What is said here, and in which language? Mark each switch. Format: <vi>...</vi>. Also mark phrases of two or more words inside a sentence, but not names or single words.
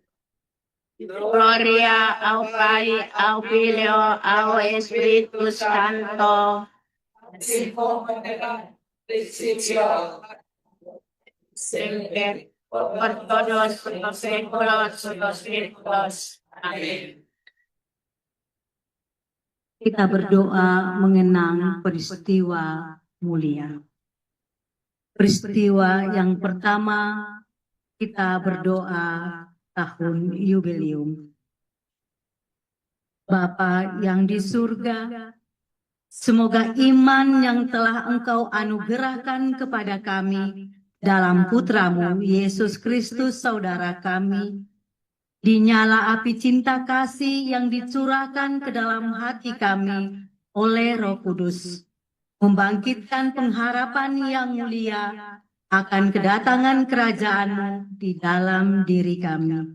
<es>Gloria al Padre, al Hijo, al Espíritu Santo. Así como en el principio, Siempre, por todos los siglos de los siglos. Amén.</es> <id>Kita berdoa mengenang peristiwa mulia. Peristiwa yang pertama, kita berdoa tahun jubileum. Bapa yang di surga, semoga iman yang telah Engkau anugerahkan kepada kami dalam Putramu Yesus Kristus Saudara kami, dinyala api cinta kasih yang dicurahkan ke dalam hati kami oleh Roh Kudus, membangkitkan pengharapan yang mulia akan kedatangan kerajaan-Mu di dalam diri kami.</id>